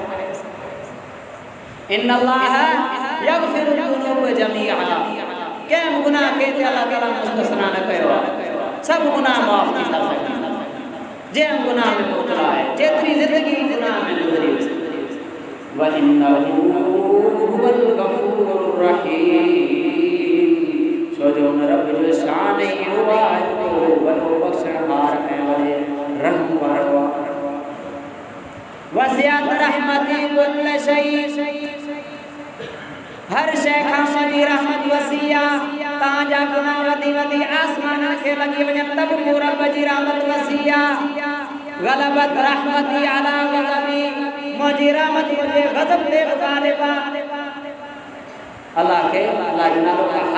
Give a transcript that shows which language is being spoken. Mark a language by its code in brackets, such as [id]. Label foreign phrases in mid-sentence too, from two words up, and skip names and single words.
[ar] إن الله يغفر الذنوب جميعا [sd] कंहिं गुनाह खे ते अल्लाह ताला मुस्तस्ना न कयो सब गुनाह माफ़ थी था सघनि जंहिं गुनाह में मुब्तला आहे जेतिरी ज़िंदगी गुनाह में गुज़री [ar] وإنه هو الغفور الرحيم [sd] छो जो उन रब जो शान इहो आहे जो वॾो बख़्शणहार ऐं वॾे रहम वारो [ar] وسعت رحمتي كل شيء [sd] हर शै खां मुंहिंजी रहमत वसी आहे तव्हांजा गुनाह वधी वधी आसमान खे लॻी वञनि त बि मूं रब जी रहमत वसी आहे [ar] غلبت رحمتي على غضبي [sd] मुंहिंजी रहमत मुंहिंजे ग़ज़ब ते ग़ालिब आहे अल्लाह खे अल्लाह जो नालो का